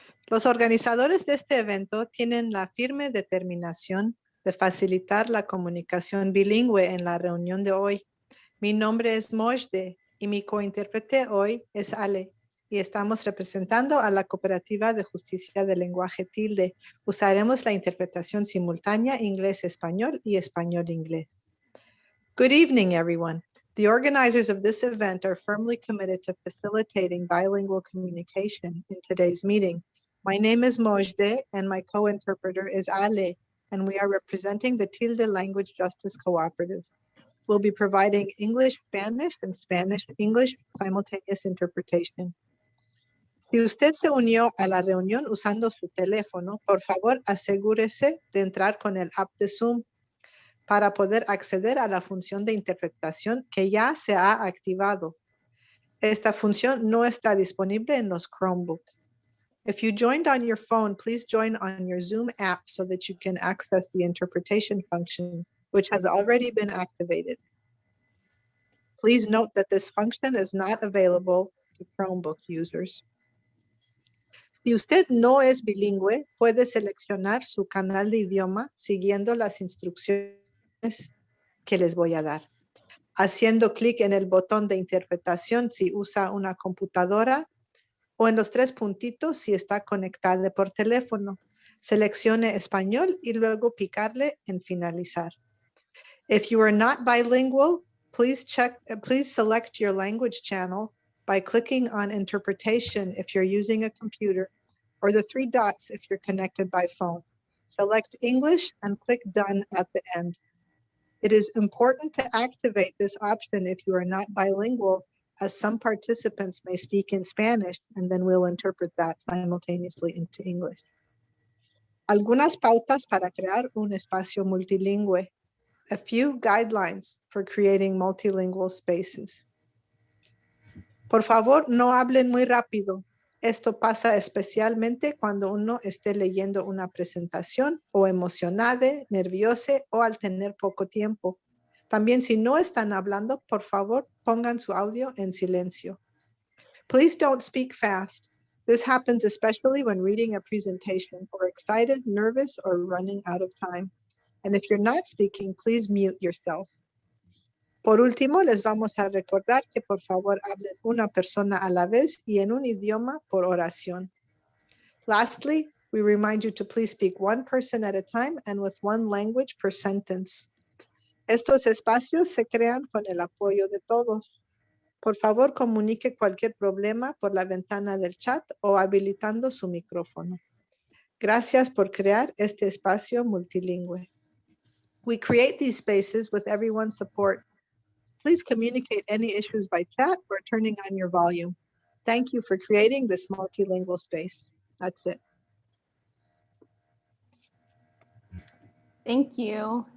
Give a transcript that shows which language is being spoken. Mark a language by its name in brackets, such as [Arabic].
[Spanish] Los organizadores de este evento tienen la firme determinación de facilitar la comunicación bilingüe en la reunión de hoy. Mi nombre es Mojde y mi cointérprete hoy es Ale y estamos representando a la Cooperativa de Justicia del Lenguaje Tilde. Usaremos la interpretación simultánea inglés-español y español-inglés. [English] Good evening, everyone. The organizers of this event are firmly committed to facilitating bilingual communication in today's meeting. My name is Mojde and my co-interpreter is Ale, and we are representing the Tilde Language Justice Cooperative. We'll be providing English-Spanish and Spanish-English simultaneous interpretation. [Spanish] Si usted se unió a la reunión usando su teléfono, por favor asegúrese de entrar con el app de Zoom para poder acceder a la función de interpretación que ya se ha activado. Esta función no está disponible en los Chromebook. [English] If you joined on your phone, please join on your Zoom app so that you can access the interpretation function, which has already been activated. Please note that this function is not available to Chromebook users. [Spanish] Si usted no es bilingüe, puede seleccionar su canal de idioma siguiendo las instrucciones que les voy a dar. Haciendo clic en el botón de interpretación si usa una computadora o en los tres puntitos si está conectado por teléfono. Seleccione español y luego picarle en finalizar. [English] If you are not bilingual, please select your language channel by clicking on interpretation if you're using a computer, or the three dots if you're connected by phone. Select English and click done at the end. It is important to activate this option if you are not bilingual, as some participants may speak in Spanish, and then we'll interpret that simultaneously into English. [Spanish] Algunas pautas para crear un espacio multilingüe. [English] A few guidelines for creating multilingual spaces. [Spanish] Por favor, no hablen muy rápido. Esto pasa especialmente cuando uno esté leyendo una presentación o emocionado, nervioso o al tener poco tiempo. También si no están hablando, por favor, pongan su audio en silencio. [English] Please don't speak fast. This happens especially when reading a presentation or excited, nervous, or running out of time. And if you're not speaking, please mute yourself. [Spanish] Por último, les vamos a recordar que por favor hablen una persona a la vez y en un idioma por oración. [English] Lastly, we remind you to please speak one person at a time and with one language per sentence. [Spanish] Estos espacios se crean con el apoyo de todos. Por favor, comunique cualquier problema por la ventana del chat o habilitando su micrófono. Gracias por crear este espacio multilingüe. [English] We create these spaces with everyone's support. Please communicate any issues by chat or turning on your volume. Thank you for creating this multilingual space. That's it. Thank you.